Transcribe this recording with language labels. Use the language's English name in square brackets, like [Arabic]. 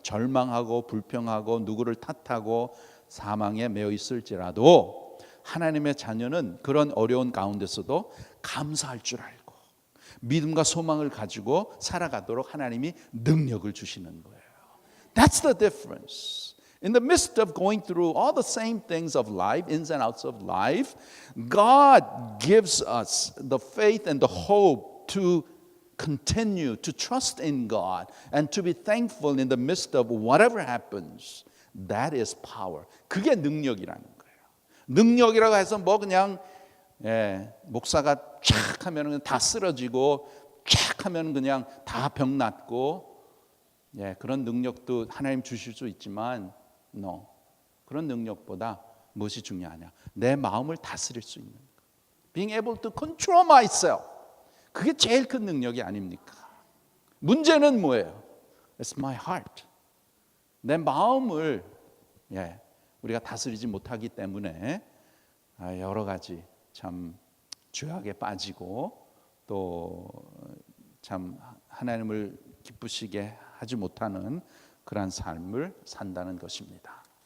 [Korean] 절망하고 불평하고 누구를 탓하고 사망에 매여 있을지라도 하나님의 자녀는 그런 어려운 가운데서도 감사할 줄 알고 믿음과 소망을 가지고 살아가도록 하나님이 능력을 주시는 거예요. [English] That's the difference. In the midst of going through all the same things of life, ins and outs of life, God gives us the faith and the hope to continue to trust in God and to be thankful in the midst of whatever happens. That is power. [Korean] 그게 능력이라는 거예요. 능력이라고 해서 뭐 그냥 목사가 쫙 하면 다 쓰러지고 쫙 하면 그냥 다 병 낫고 그런 능력도 하나님 주실 수 있지만 no. 그런 능력보다 무엇이 중요하냐? 내 마음을 다스릴 수 있는 거. [English] Being able to control myself. [Korean] 그게 제일 큰 능력이 아닙니까? 문제는 뭐예요? [English] It's my heart. [Korean] 내 마음을 우리가 다스리지 못하기 때문에 여러 가지 참 죄악에 빠지고 또 참 하나님을 기쁘시게 하지 못하는 그러한 삶을 산다는 것입니다.